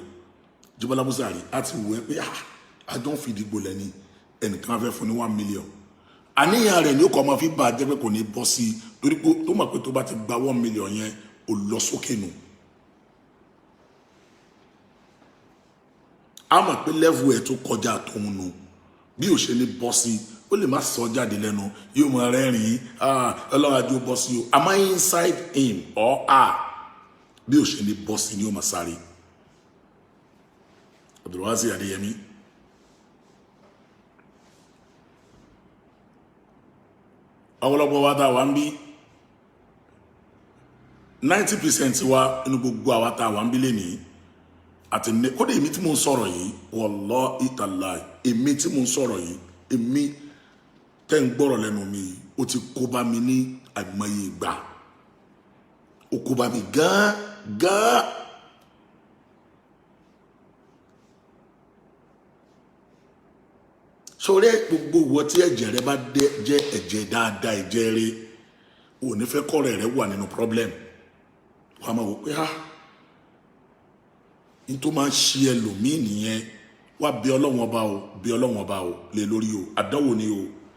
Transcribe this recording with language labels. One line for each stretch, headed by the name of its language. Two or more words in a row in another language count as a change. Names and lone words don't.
Yoruba: Jíbọ́lá Búsàárì á ti wò ẹ́ pé àjọ ń fi ìdìgbò lẹ́ni ẹnìkan fẹ́ fún ní 1 million, àníyàn rẹ̀ ni ó kọ́ máa fi bá a jẹ́ pé kò ní bọ́ sí i, torí pé tó mọ̀ pé tó bá ti gba 1 million yẹn ò lọ sókè nù. A mọ̀ pé level ẹ̀ tó kọjá tóun nù, bí ò ṣe ní bọ́ sí i ó lè má sọ jáde lẹ́nu, yóò mọ rẹ́rìn-ín ọlọ́run àjò bọ́ sí o, àmọ́
English: inside him or her
Yoruba: bí ò ṣe ní bọ́ sí ni ó máa sáré. Abdulwasi Adéyẹmí ọ̀pọ̀lọpọ̀ wa tá a wà ń bí 90% wa inú gbogbo àwa tá a wà ń bí lénìí àti ní kódé èmi tí mo ń sọ̀rọ̀ yìí
Arabic: والله تالله,
Yoruba: èmi tí mo ń sọ̀rọ̀ yìí, èmi tẹ́ ń gbọ́rọ̀ lẹ́nu mi yìí ó ti kó bá mi ní àìmọye ìgbà, ó kó bá mi gán. Sọ̀rọ̀ gbogbo ìwọ tí ẹ̀jẹ̀ rẹ bá jẹ́ ẹ̀jẹ̀ dáadáa, ẹ̀jẹ̀ rẹ ò ní fẹ́ kọ́rẹ́ rẹ wà nínú problem, wàá máa wò pé ní tó máa ń ṣe ẹlòmíì nìyẹn, wá bí Ọlọ́run ọba o lé lórí o, àdánwò ni o.